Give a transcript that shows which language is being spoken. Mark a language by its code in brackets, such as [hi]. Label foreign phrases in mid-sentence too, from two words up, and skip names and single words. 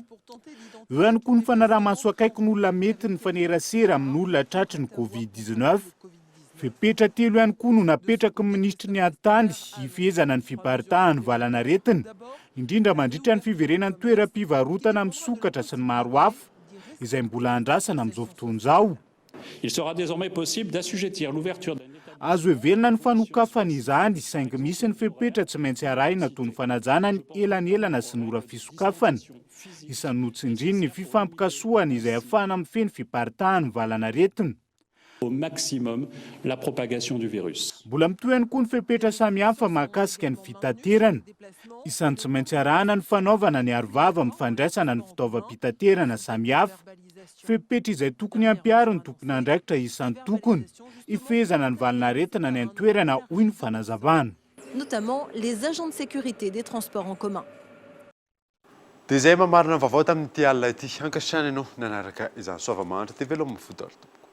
[mg] Eo ihany koa ny fanaraha-maso akaiky ny olona mety ny fanerasera amin'ny olona tratry ny Covid-19. Fepetra telo ihany koa no napetraka ny ministra ny antany hifezana ny fiparitahan'ny valanaretina indrindra mandritra ny fiverenan'ny toeram-pivarotana misokatra sy ny maro hafa izay mbola andrasana amin'izao fotoana izao. [fr] Il sera désormais possible d'assujettir l'ouverture [mg] azo heverina ny fanokafana izany saingy misy ny fepetra tsy maintsy arahina toy ny fanajana ny elanelana sy ny ora fisokafana. Isan'ny notsindriny ny fifampikasoana izay ahafahana mifeny fiparitahan'ny valanaretina. [fr] Au maximum la propagation du virus. [mg] Mbola mitohy ihany koa ny fepetra samihafa mahakasika ny fitaterana. Isan'ny tsy maintsy arahana ny fanaovana ny arovava mifandraisana ny fitaovam-pitaterana samihafa. Fepetra izay tokony hampiaro ny tompona andraikitra isan'ny tokony hifezana ny valanaretina ny antoerana hoy ny fanazavana. [fr] Notamment les agents de sécurité des transports en commun. [mg] Dia izay mamarina vaovao tamin'ity alina ity ankasitrany ianao nanaraka izany soavamanitra dia veloma fodorito.